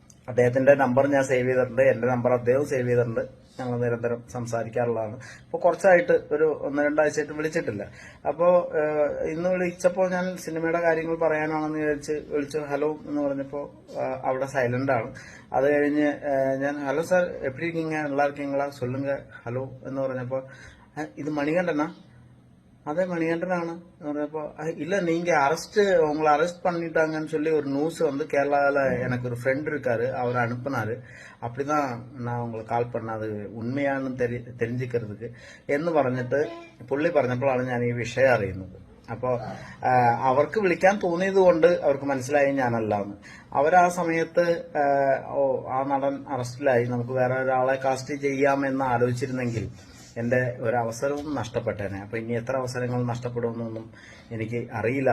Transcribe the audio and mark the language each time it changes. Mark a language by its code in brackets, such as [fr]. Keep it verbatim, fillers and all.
[ml] അദ്ദേഹത്തിൻ്റെ നമ്പർ ഞാൻ സേവ് ചെയ്തിട്ടുണ്ട്, എൻ്റെ നമ്പർ അദ്ദേഹം സേവ് ചെയ്തിട്ടുണ്ട്. ഞങ്ങൾ നിരന്തരം സംസാരിക്കാറുള്ളതാണ്. അപ്പോൾ കുറച്ചായിട്ട് ഒരു ഒന്ന് രണ്ടാഴ്ചയായിട്ട് വിളിച്ചിട്ടില്ല. അപ്പോൾ ഇന്ന് വിളിച്ചപ്പോൾ ഞാൻ സിനിമയുടെ കാര്യങ്ങൾ പറയാനാണെന്ന് വിചാരിച്ച് വിളിച്ചു. ഹലോ എന്ന് പറഞ്ഞപ്പോൾ അവിടെ സൈലൻ്റാണ്. അത് കഴിഞ്ഞ് ഞാൻ ഹലോ സാർ എപ്പിടി [ta] இருக்கீங்க நல்லா இருக்கீங்களா சொல்லுங்க [ml] ഹലോ എന്ന് പറഞ്ഞപ്പോൾ ഇത് മണികണ്ഠനാ, [ta] அதே மணிகண்டனான அப்போ இல்லை நீங்கள் அரெஸ்ட்டு உங்களை அரெஸ்ட் பண்ணிட்டாங்கன்னு சொல்லி ஒரு நியூஸ் வந்து கேரளாவில் எனக்கு ஒரு ஃப்ரெண்ட் இருக்கார், அவர் அனுப்புனார். அப்படி தான் நான் உங்களுக்கு கால் பண்ணேன், அது உண்மையானு தெரி தெரிஞ்சுக்கிறதுக்கு [ml] എന്ന് പറഞ്ഞിട്ട് പുള്ളി പറഞ്ഞപ്പോഴാണ് ഞാൻ ഈ വിഷയം അറിയുന്നത്. അപ്പോൾ അവർക്ക് വിളിക്കാൻ തോന്നിയത് കൊണ്ട് അവർക്ക് മനസ്സിലായി ഞാനല്ലാന്ന്. അവരാ സമയത്ത് ഓ ആ നടൻ അറസ്റ്റിലായി, നമുക്ക് വേറെ ഒരാളെ കാസ്റ്റ് ചെയ്യാമെന്ന് ആലോചിച്ചിരുന്നെങ്കിൽ എൻ്റെ ഒരവസരവും നഷ്ടപ്പെട്ടേനെ. അപ്പോൾ ഇനി എത്ര അവസരങ്ങൾ നഷ്ടപ്പെടുമെന്നൊന്നും എനിക്ക് അറിയില്ല.